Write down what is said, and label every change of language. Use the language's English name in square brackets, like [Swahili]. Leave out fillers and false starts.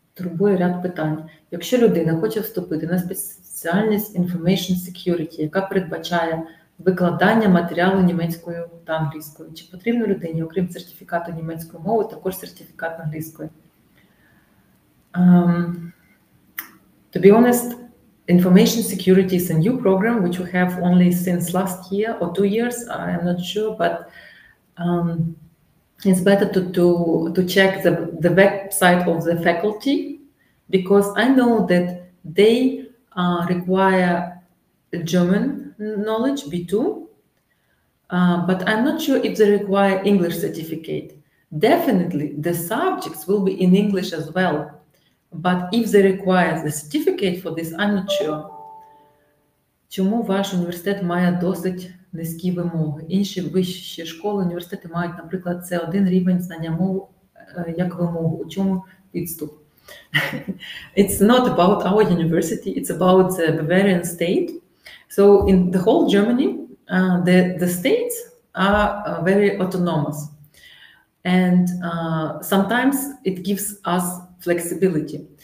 [Ukrainian] Турбує ряд питань. Якщо людина хоче вступити на спеціальність Information Security, яка передбачає викладання матеріалу німецькою та англійською, чи потрібно людині, окрім сертифікату німецької мови, також сертифікат англійської? [English] To be honest, Information Security is a new program which we have only since last year or 2 years. I am not sure, but it's better to check the website of the faculty, because I know that they require German knowledge, B2, but I'm not sure if they require English certificate. Definitely, the subjects will be in English as well, but if they require the certificate for this, I'm not sure. [Ukrainian] Чому ваш університет має досить низькі вимоги? Інші вищі школи, університети мають, наприклад, C1 рівень знання мов як вимогу. У чому підступ? [English] It's not about our university, it's about the Bavarian state. So in the whole Germany, the states are very autonomous. And sometimes it gives us flexibility.